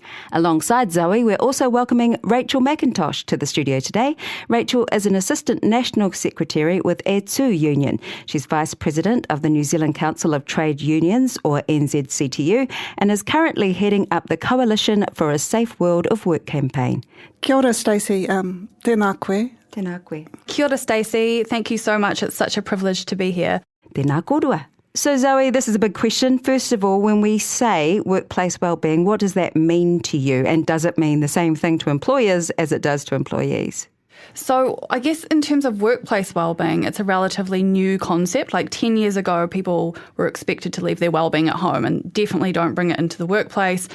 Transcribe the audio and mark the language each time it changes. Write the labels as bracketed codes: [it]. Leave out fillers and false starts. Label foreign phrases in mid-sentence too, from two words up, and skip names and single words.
[en] Alongside Zoe, we're also welcoming Rachel Mackintosh to the studio today. Rachel is an Assistant National Secretary with ETU Union. She's Vice President of the New Zealand Council of Trade Unions, or NZCTU, and is currently heading up the Coalition for a Safe World of Work campaign. [mi] Kia ora, Stacey. Tēnā koe. Tēnā koe. Kia ora, Stacey. [en] Thank you so much. It's such a privilege to be here. [mi] Tēnā kōrua. [en] So Zoe, this is a big question. First of all, when we say workplace wellbeing, what does that mean to you? And does it mean the same thing to employers as it does to employees? So I guess in terms of workplace wellbeing, it's a relatively new concept. Like 10 years ago, people were expected to leave their wellbeing at home and definitely don't bring it into the workplace.